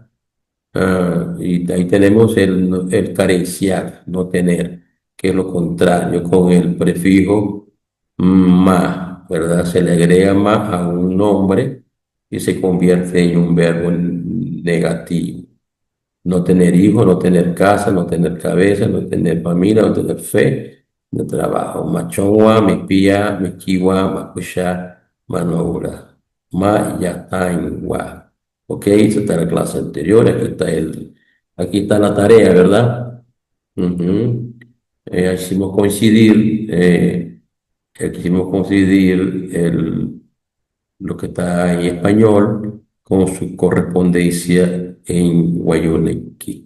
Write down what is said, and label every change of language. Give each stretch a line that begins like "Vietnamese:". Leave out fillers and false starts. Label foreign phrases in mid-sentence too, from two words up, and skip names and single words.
Spanish: Y ahí tenemos el carenciar, no tener, que es lo contrario, con el prefijo ma, ¿verdad? Se le agrega ma a un nombre y se convierte en un verbo negativo. No tener hijos, no tener casa, no tener cabeza, no tener familia, no tener fe, no trabajo.
Wayuu: Machonwa, mipía, mikiwa, makusha, manoura. Ma yatainwa.
Spanish: Ok, esa está la clase anterior. Aquí está la tarea, ¿verdad? Ujú. Hicimos coincidir lo que está en español con su correspondencia en Guayunequi.